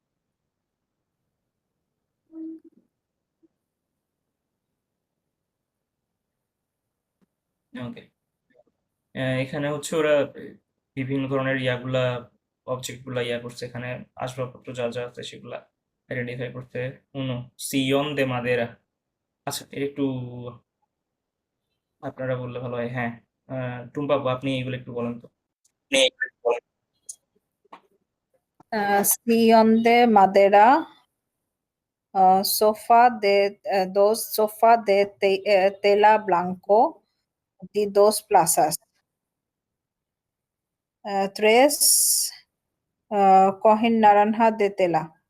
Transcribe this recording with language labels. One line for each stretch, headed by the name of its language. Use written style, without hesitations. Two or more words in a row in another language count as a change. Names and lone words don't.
Bangla: ওকে, এখানে হচ্ছে ওরা বিভিন্ন ধরনের ইয়াগুলা, অবজেক্ট গুলা ইয়া করছে এখানে, আসবাবপত্র যা যা আছে সেগুলা আইডেন্টিফাই করতে।
Spanish: uno, sillón de madera.
Bangla: আচ্ছা, এর একটু আপনারা বললে ভালো হয়, হ্যাঁ। টুম্পা আপু, আপনি এগুলো একটু বলেন তো।
Spanish: sillón de madera, sofá de dos sofá de tela blanco de 2 plazas. Tres cojín naranja de tela.